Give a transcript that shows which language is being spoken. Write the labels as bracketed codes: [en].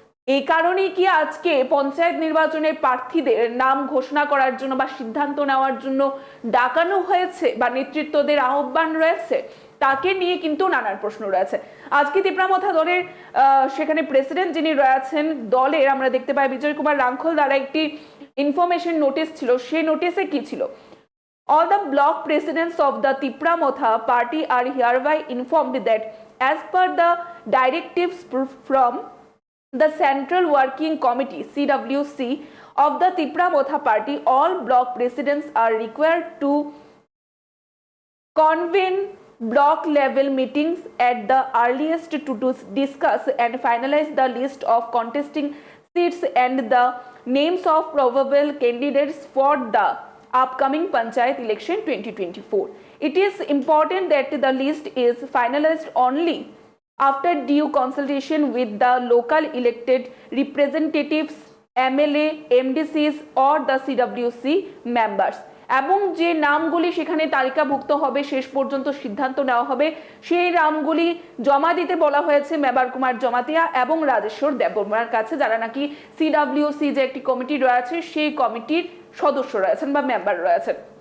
[bn] এই কারণেই কি আজকে পঞ্চায়েত নির্বাচনের প্রার্থীদের নাম ঘোষণা করার জন্য বা সিদ্ধান্ত নেওয়ার জন্য ডাকানো হয়েছে বা নেতৃত্বদের আহ্বান রয়েছে? তাকে নিয়ে কিন্তু নানান প্রশ্ন রয়েছে। আজকে তিপ্রামথা দলের সেখানে প্রেসিডেন্ট যিনি রয়েছেন দলের, আমরা দেখতে পাই বিজয় কুমার রাঙ্খল দ্বারা একটি ইনফরমেশন নোটিশ ছিল। সেই নোটিশে কি ছিল? [en] All the block presidents of the Tipramotha party are hereby informed that as per the directives from the Central Working Committee CWC of the Tipramotha party, all block presidents are required to convene block level meetings at the earliest to discuss and finalize the list of contesting seats and the names of probable candidates for the upcoming Panchayat election 2024. It is important that the list is finalized only after due consultation with the local elected representatives, MLA, MDCs or the CWC members. [bn] এবং যে নামগুলি সেখানে তালিকাভুক্ত হবে, শেষ পর্যন্ত সিদ্ধান্ত নেওয়া হবে, সেই নামগুলি জমা দিতে বলা হয়েছে মেবার কুমার জমাতিয়া এবং রাজেশ্বর দেববর্মার কাছে, যারা নাকি CWC যে একটি কমিটি রয়েছে সেই কমিটির সদস্য রয়েছেন বা মেম্বার রয়েছেন।